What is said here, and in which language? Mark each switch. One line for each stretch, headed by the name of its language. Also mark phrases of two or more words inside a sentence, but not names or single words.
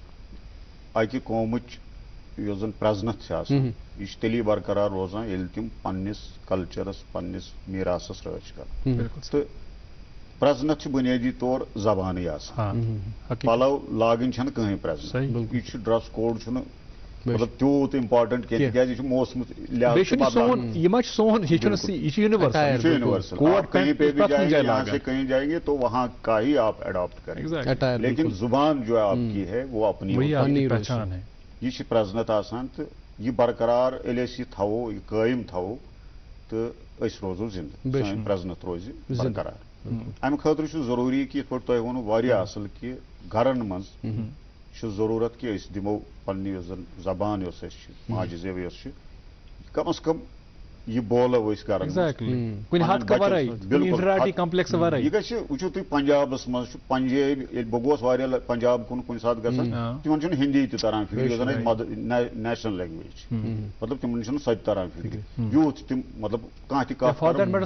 Kashmiri: اکہِ قومٕچ یۄس زن پرزنتھ چھِ آسان یہِ چھِ تیٚلی برقرار روزان ییٚلہِ تِم پننِس کلچرس پننِس میٖراثس رٲچھ کران تہٕ پرزنتھ چھِ بُنیٲدی طور زبانٕے آسان. پلو لاگٕنۍ چھنہٕ کٕہٕنۍ پرزنتھ. یہِ چھُ
English: dress code
Kashmiri: چھُنہٕ مطلب تیوٗت امپارٹنٹ کینٛہہ تِکیازِ یہِ چھُ موسمہٕ لحاظ
Urdu: کہیں پہ بھی جائیں گے یہاں سے کہیں جائیں گے تو وہاں کا ہی آپ اڈاپٹ کریں گے لیکن زبان جو آپ کی ہے وہ اپنی پہچان ہے.
Kashmiri: یہ چھِ پرزنت آسان تہٕ یہِ برقرار ییٚلہِ أسۍ یہِ تھاوو یہِ قٲیِم تھاوو تہٕ أسۍ روزو زِندٕ سٲنۍ پرزنت روزِ برقرار. امہِ خٲطرٕ چھُ ضروٗری کہِ یِتھ پٲٹھۍ تۄہہِ ووٚنوٕ واریاہ اصل کہِ گرن منٛز چھُ ضروٗرت کہِ أسۍ دِمو پننہِ یۄس زن زبان یۄس اَسہِ چھِ ماجہِ زیو یۄس چھِ کم از کم یہ بولو أسۍ کران یہ گژھِ وٕچھِو تُہۍ پنجابس منٛز چھُ پنجٲبۍ ییٚلہِ بہٕ گوس واریاہ پنجاب کُنہِ ساتہٕ گژھان تِمن چھُنہٕ ہِندی تہِ تران فِکرِ یۄس زن اَسہِ
English: national language
Kashmiri: چھِ مطلب تِمن چھُنہٕ سۄ تہِ تران فِکرِ یوٗت تِم مطلب کانٛہہ تہِ کتھ